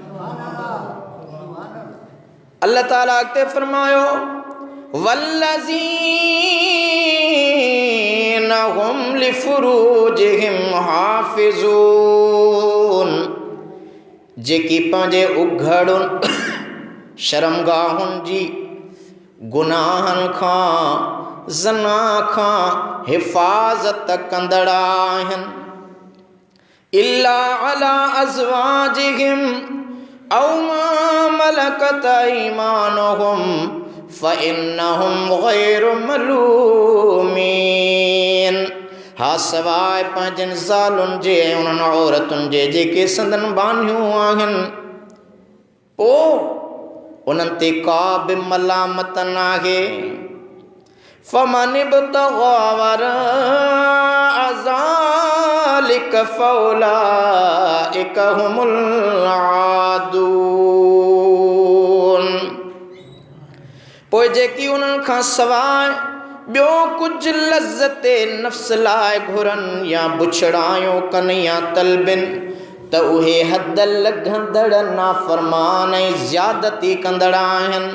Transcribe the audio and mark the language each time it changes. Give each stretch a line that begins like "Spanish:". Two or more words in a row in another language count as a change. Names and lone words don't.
Sindhi: अल्लाह ताला अॻिते फरमायो
Arabic: والذين هم لفروجهم حافظون,
Sindhi: जेकी पंहिंजे उघड़ुनि शर्मगाहुनि जी गुनाहनि खां ज़ना खां हिफ़ाज़त कंदड़ आहिनि।
Arabic: إلا على أزواجهم أو ما ملكت أيمانهم فإنهم غير ملومين,
Sindhi: हा सवाइ पंहिंजनि ज़ालुनि जे ऐं उन्हनि औरतुनि जे जेके संदन बानियूं आहिनि। पोइ उन्हनि ते का बि मलामत नाहे।
Arabic: فمن ابتغى وراء ذلك فأولئك هم العادون.
Sindhi: पोइ जेकी उन्हनि खां सवाइ ॿियो कुझु लज़्ज़ते नफ़्स लाइ घुरनि या बुछड़ायूं कनि या तलबिन त उहे हद लघंदड़ नाफ़रमान ऐं ज़्यादती कंदड़ आहिनि।